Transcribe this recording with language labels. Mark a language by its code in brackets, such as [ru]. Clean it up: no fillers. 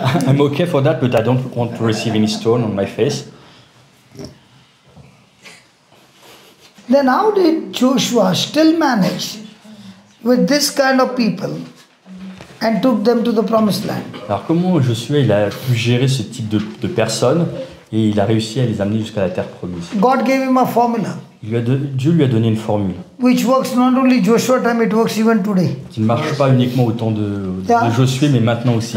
[en] I'm okay for that, but I don't want to receive any stone on my face. Then how did Joshua still manage with this kind of people and took them to the promised land? [fr] Alors comment Josué il a pu gérer ce type de personnes et il a réussi à les amener jusqu'à la terre promise? [en] God gave him a formula [fr] Dieu lui a donné une formule [en] which works not only Joshua time, it works even today. [fr] qui ne marche pas uniquement au temps de Josué, mais maintenant aussi.